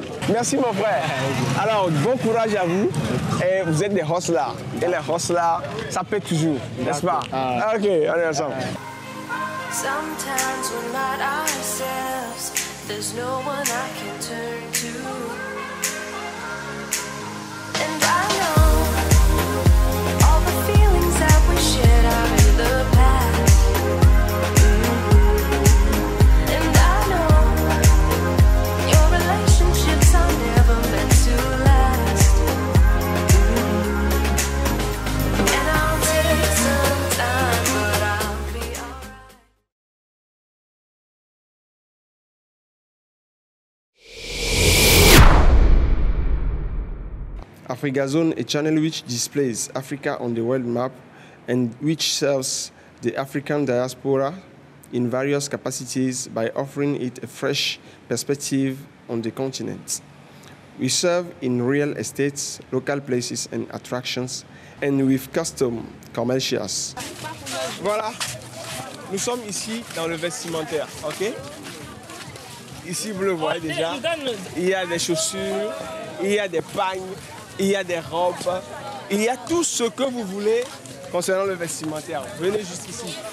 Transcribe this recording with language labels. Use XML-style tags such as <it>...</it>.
<fr>Merci mon frère. Alors, bon courage à vous. Et vous êtes des hustlers. Et les hustlers, ça paie toujours, n'est-ce pas? Ok, on est ensemble.</fr> <en>Sometimes we're not ourselves. There's no one I can turn to. And I know all the feelings that we shared are in the past. And I know your relationships are never meant to last. And I'll take some time, but I'll be alright. AfricaZone, a channel which displays Africa on the world map and which serves the African diaspora in various capacities by offering it a fresh perspective on the continent. We serve in real estates, local places and attractions, and with custom commercials.</en> <fr>Voilà, nous sommes ici dans le vestimentaire, ok? Ici, vous le voyez déjà, il y a des chaussures, il y a des pagnes, il y a des robes, il y a tout ce que vous voulez concernant le vestimentaire. Venez juste ici.</fr>